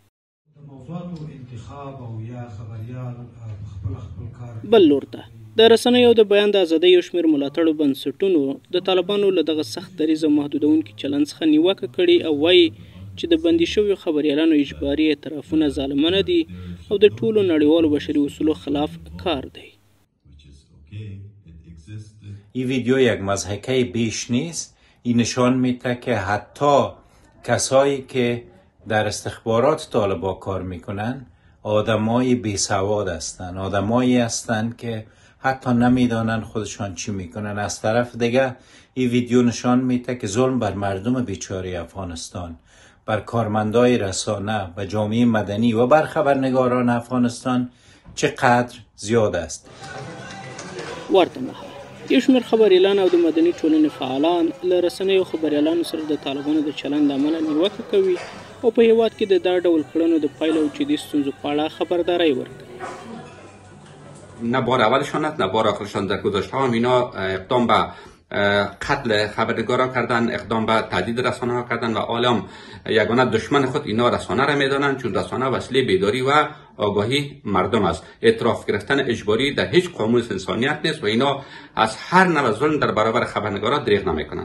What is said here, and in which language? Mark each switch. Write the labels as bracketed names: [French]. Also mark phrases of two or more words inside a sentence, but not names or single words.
[Pashto] بل لور ته د رسنیو او د بیان د ازادۍ یو شمېر ملاتړو بنسټونو د طالبانو له دغه سخت دریځ او محدودونکي چلند څخه نیوکه کړې او وایي چې د بندي شویو خبریالانو اجباري اعترافونه ظالمانه دي او د ټولو نړیوالو بشري اصولو خلاف کار دی. [Persian] این ویدیو یک مضحکه بیش نیست. این نشان میده که حتی کسایی که در استخبارات طالبان کار میکنن آدمای بیسواد هستن، آدمایی هستن که حتی نمیدانن خودشان چی میکنن. از طرف دیگه این ویدیو نشان میده که ظلم بر مردم بیچاره افغانستان، بر کارمندای رسانه و جامعه مدنی و بر خبرنگاران افغانستان چقدر زیاد است. [Pashto] ورته مهال یو شمېر خبریالان او د مدني ټولنې فعالان له رسنیو خبریالانو سره د طالبانو د چلند له امله نیوکه کوي او په هیواد کې د دا ډول کړنو د پایلو او جدي ستونزو په اړه خبرداری ورکوي. [Persian] نه بار اولشان است نه بار آخرشان. در گذشته هم اینا اقدام به قتل خبرنگارا کردن، اقدام به تهدید رسانه ها کردن و عالم یگانه دشمن خود اینا رسانه را میدانند، چون رسانه وسیله بیداری و آگاهی مردم است. اعتراف گرفتن اجباری در هیچ قاموس انسانیت نیست و اینا از هر نوع ظلم در برابر خبرنگارا دریغ نمیکنند.